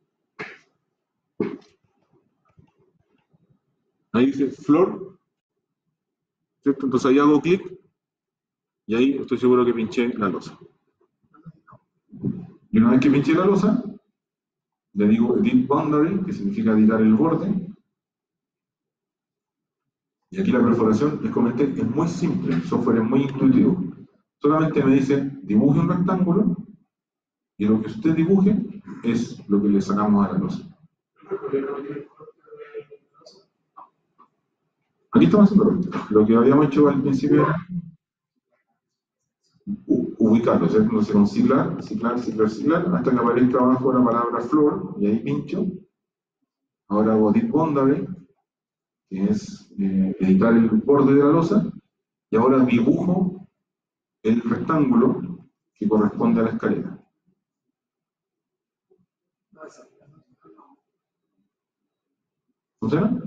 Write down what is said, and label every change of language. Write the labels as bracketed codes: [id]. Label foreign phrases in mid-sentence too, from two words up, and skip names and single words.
[es] Ahí dice floor, ¿cierto? Entonces ahí hago clic y ahí estoy seguro que pinché la losa. Y una vez que pinché la losa, le digo [en] edit boundary, [es] que significa editar el borde. Y aquí la perforación, les comenté, es muy simple, el software es muy intuitivo. Solamente me dice, dibuje un rectángulo, y lo que usted dibuje es lo que le sacamos a la losa. Aquí estamos haciendo lo que habíamos hecho al principio, ubicarlo, ¿cierto? Entonces con ciclar, hasta que aparezca abajo la palabra floor, y ahí pincho. Ahora hago [en] edit boundary, [es] que es editar el borde de la losa, y ahora dibujo el rectángulo que corresponde a la escalera. ¿Funciona?